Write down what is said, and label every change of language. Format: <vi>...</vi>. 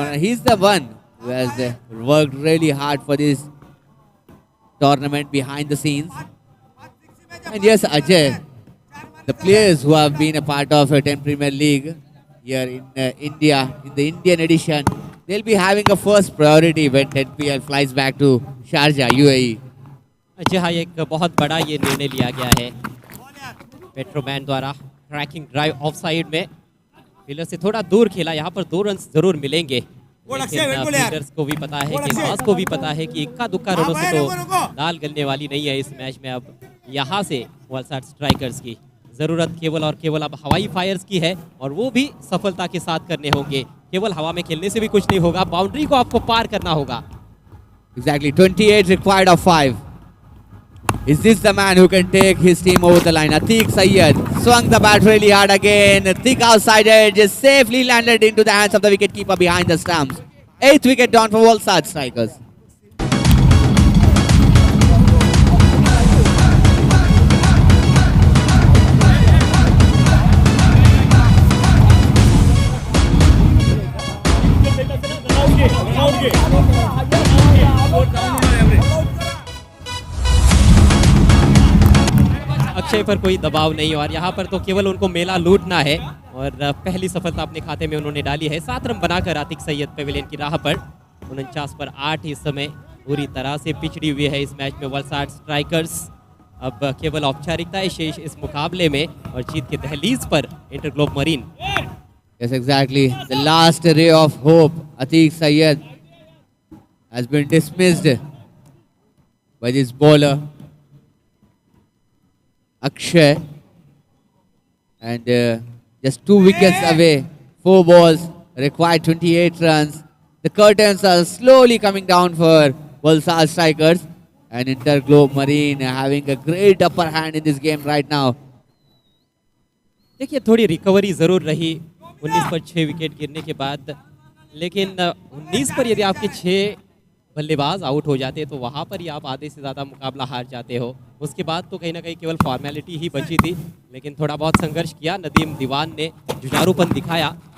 <en>And he's the one who has worked really hard for this tournament behind the scenes. And yes, Ajay, the players who have been a part of 10 Premier League here in India, in the Indian edition, they'll be having a first priority when 10PL flies back to Sharjah, UAE.</en> <hi>जी हाँ, एक बहुत बड़ा ये निर्णय लिया गया है पेट्रोमैन द्वारा। ट्रैकिंग ड्राइव ऑफ साइड में फील्डर से थोड़ा दूर खेला, यहाँ पर 2 रन जरूर मिलेंगे, लेकिन फील्डर्स को भी पता है, गेंदबाज को भी पता है कि इक्का दुक्का रनों से तो दाल गलने वाली नहीं है इस मैच में। अब यहाँ से वलसाड स्ट्राइकर्स की ज़रूरत केवल और केवल अब हवाई फायर्स की है, और वो भी सफलता के साथ करने होंगे। केवल हवा में खेलने से भी कुछ नहीं होगा, बाउंड्री को आपको पार करना होगा।</hi> <en>Exactly, 28 required of 5. Is this the man who can take his team over the line? Atiq Sayyed swung the bat really hard again. Thick outside edge is safely landed into the hands of the wicketkeeper behind the stumps. 8th wicket down for Valsad Strikers.</en> <hi>Akshay पर कोई दबाव नहीं, और यहाँ पर तो केवल उनको मेला लूटना है, और पहली सफलता अपने खाते में उन्होंने डाली है। 7 रन बनाकर आतिक सैयद पेविलियन की राह पर 49 पर 8 इस समय पूरी तरह से पिछड़ी हुई है इस मैच में वलसाड स्ट्राइकर्स। अब केवल औपचारिकताएं शेष इस मुकाबले में, और जीत के दहलीज पर InterGlobe marine.</hi> <en>Yes, exactly. The last ray of hope, Atiq Sayyed, has been dismissed by this bowler, Akshay. And just 2 wickets away, 4 balls, required 28 runs. The curtains are slowly coming down for Valsad Strikers. And Interglobe Marine having a great upper hand in this game right now.</en> <hi>देखिए, थोड़ी recovery ज़रूर रही 19 पर 6 wicket गिरने के बाद, लेकिन 19 पर यदि आपके 6 बल्लेबाज आउट हो जाते तो वहाँ पर ही आप आधे से ज़्यादा मुकाबला हार जाते हो। उसके बाद तो कहीं ना कहीं केवल फॉर्मेलिटी ही बची थी, लेकिन थोड़ा बहुत संघर्ष किया नदीम दीवान ने, जुझारूपन दिखाया।</hi>